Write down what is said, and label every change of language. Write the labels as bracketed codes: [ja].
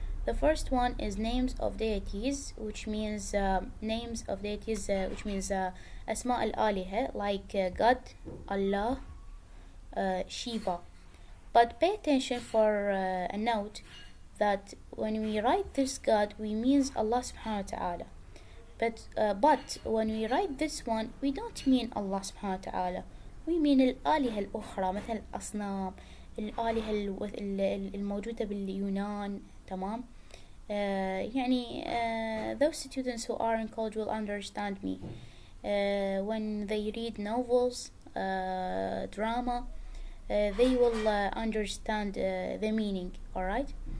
[en] The first one is names of deities, which means names of deities, which means asma al-aliha, like God, Allah, Shiva. But pay attention for a note that when we write this God, we means Allah subhanahu wa ta'ala. But when we write this one, we don't mean Allah subhanahu wa ta'ala. We mean [ar] الآلهة الأخرى، مثل الأصنام، الآلهة الموجودة باليونان. تمام. [en] يعني those students who are in college will understand me. When they read novels, drama, they will understand the meaning. Alright.